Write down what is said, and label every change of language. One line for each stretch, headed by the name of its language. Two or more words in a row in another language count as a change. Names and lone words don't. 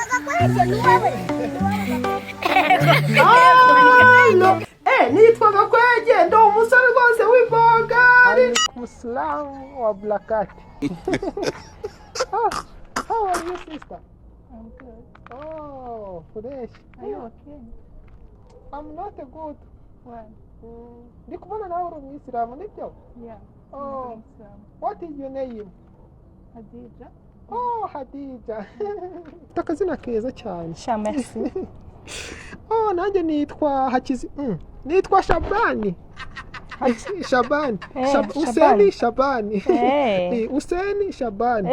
Kinyarwanda: nitwa Gakwege ndo umusore rwose w'ibogari Muslim wa Blackcat.
English: How are you, sister? I'm good. Oh, fresh. Are you okay? I'm not good. Why?
Kinyarwanda: Ndi kubona nawe uri umuyisilamu nibyo?
English: Yeah. Oh. What is your name? Hadija.
Kinyarwanda: Oh, Hadija. Takazina keza cyane. Merci. Oh, nanjye nitwa nitwa Shabani. Shabani. Useni Shabani. Useni Shabani.